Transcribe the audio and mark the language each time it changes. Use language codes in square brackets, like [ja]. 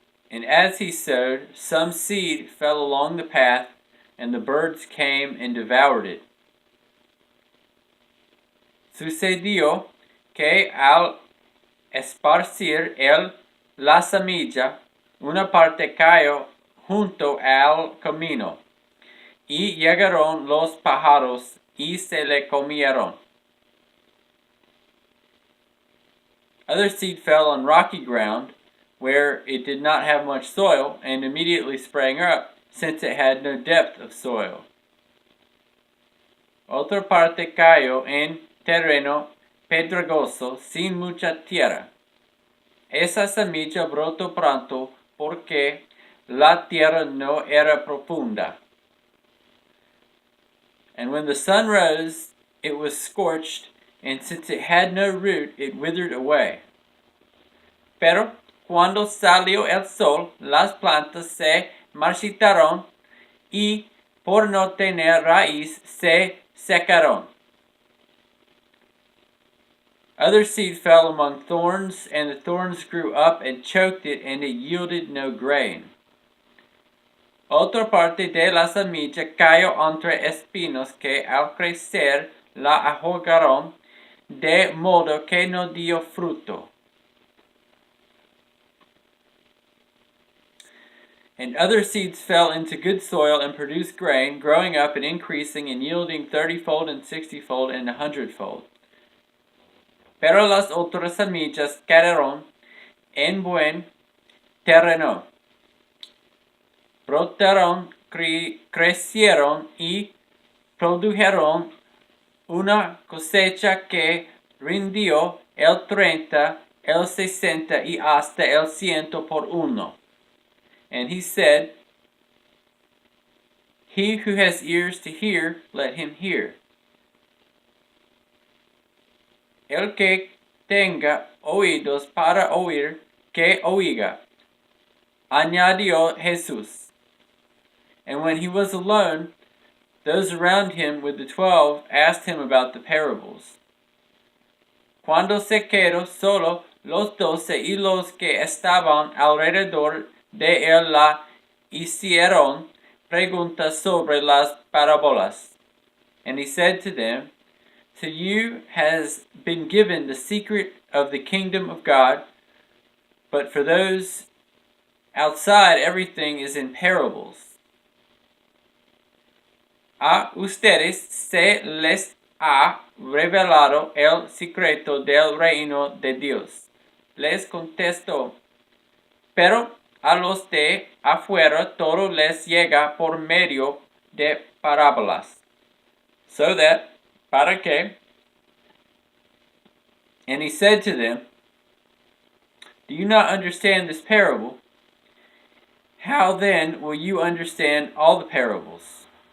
[en] And as he sowed, some seed fell along the path, and the birds came and devoured it. [es] Sucedió que al esparcir él la semilla, una parte cayó junto al camino, y llegaron los pájaros y se le comieron. [en] Other seed fell on rocky ground, where it did not have much soil, and immediately sprang up, since it had no depth of soil. [es] Otra parte cayó en terreno pedregoso, sin mucha tierra. Esa semilla brotó pronto, porque la tierra no era profunda. [en] And when the sun rose, it was scorched, and since it had no root, it withered away. [es] Pero cuando salió el sol, las plantas se marchitaron, y por no tener raíz se secaron. [en] Other seed fell among thorns, and the thorns grew up and choked it, and it yielded no grain. [es] Otra parte de la semilla cayó entre espinos que al crecer la ahogaron, de modo que no dio fruto. [en] And other seeds fell into good soil and produced grain, growing up and increasing and yielding 30-fold and 60-fold and 100-fold. [es] Pero las otras semillas cayeron en buen terreno. Brotaron, crecieron y produjeron una cosecha que rindió el 30, el 60 y hasta el 100 por uno. [en] And he said, He who has ears to hear, let him hear. [es] El que tenga oídos para oír, que oiga. Añadió Jesús. [en] And when he was alone, those around him with the 12 asked him about the parables. [es] Cuando se quedó solo, los 12 y los que estaban alrededor de él la hicieron preguntas sobre las parábolas. [en] And he said to them, To you has been given the secret of the kingdom of God, but for those outside everything is in parables. [es] A ustedes se les ha revelado el secreto del reino de Dios. Les contestó, pero a los de afuera todo les llega por medio de parábolas. [en] So that, [es] para que, [en] and he said to them, Do you not understand this parable? How then will you understand all the parables?